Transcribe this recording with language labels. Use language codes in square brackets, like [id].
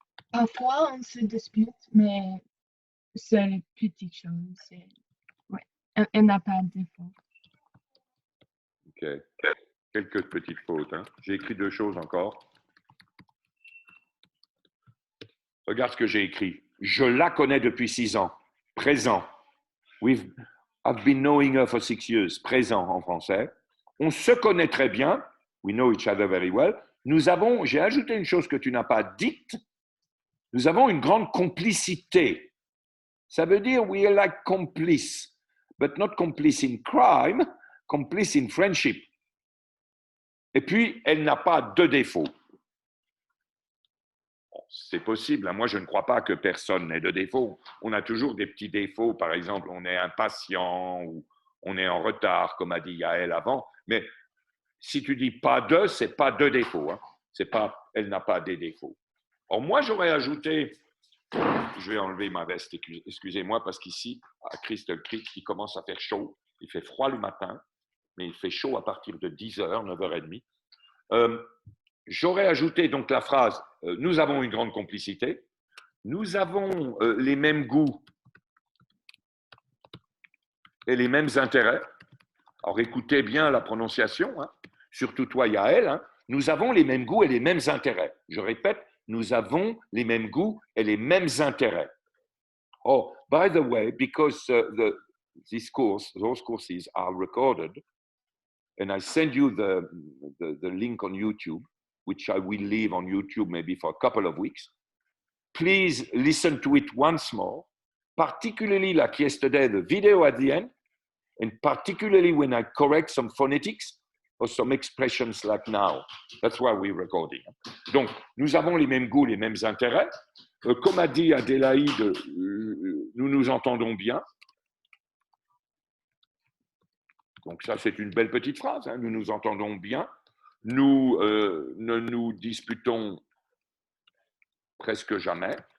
[fr] Parfois, on se dispute, mais c'est une petite chose. Ouais. Elle n'a pas de défaut. Ok. Quelques petites fautes. Hein. J'ai écrit 2 choses encore. Regarde ce que j'ai écrit. Je la connais depuis 6 ans. Présent. [en] I've been knowing her for 6 years. [fr] Présent en français. On se connaît très bien. [en] We know each other very well. [fr] J'ai ajouté une chose que tu n'as pas dite. Nous avons une grande complicité. Ça veut dire [en] we are like complice, but not complice in crime, complice in friendship. [fr] Et puis, elle n'a pas de défaut. Bon, c'est possible. Moi, je ne crois pas que personne n'ait de défaut. On a toujours des petits défauts. Par exemple, on est impatient ou on est en retard, comme a dit Yael avant. Mais si tu dis pas de, c'est pas de défaut. Hein. C'est pas, elle n'a pas des défauts. Or, moi, j'aurais ajouté, je vais enlever ma veste, excusez-moi, parce qu'ici, à Crystal Creek, il commence à faire chaud. Il fait froid le matin, mais il fait chaud à partir de 10h, 9h30. J'aurais ajouté donc la phrase « Nous avons une grande complicité, nous avons les mêmes goûts et les mêmes intérêts. » Alors écoutez bien la prononciation, hein. Surtout toi Yael, hein. Nous avons les mêmes goûts et les mêmes intérêts. Je répète, nous avons les mêmes goûts et les mêmes intérêts. [en] Oh, by the way, because those courses are recorded, and I send you the link on YouTube, which I will leave on YouTube maybe for a couple of weeks. Please listen to it once more, particularly like yesterday, the video at the end, and particularly when I correct some phonetics or some expressions like now. That's why we're recording. [fr] Donc, nous avons les mêmes goûts, les mêmes intérêts. Comme a dit Adélaïde, nous nous entendons bien. Donc ça, c'est une belle petite phrase. Hein. Nous nous entendons bien. Nous ne nous disputons presque jamais.